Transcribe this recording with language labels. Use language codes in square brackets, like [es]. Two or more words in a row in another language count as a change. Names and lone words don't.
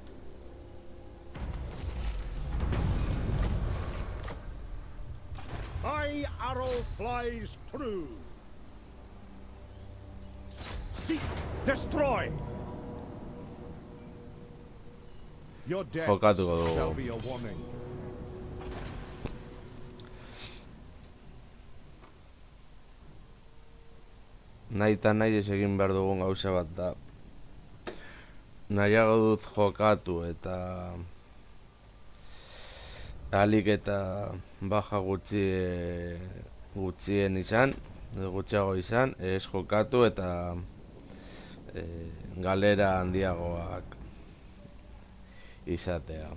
[en] My arrow flies true. Seek, destroy. Your death [eu] Jokatuko dugu. [en] shall be a warning. [eu] Nahi eta nahi ez egin behar dugun gauza bat da. Nahiago dut jokatu eta ahalik eta baja gutxien izan, gutxiago izan, ez jokatu eta galera handiagoak izatea.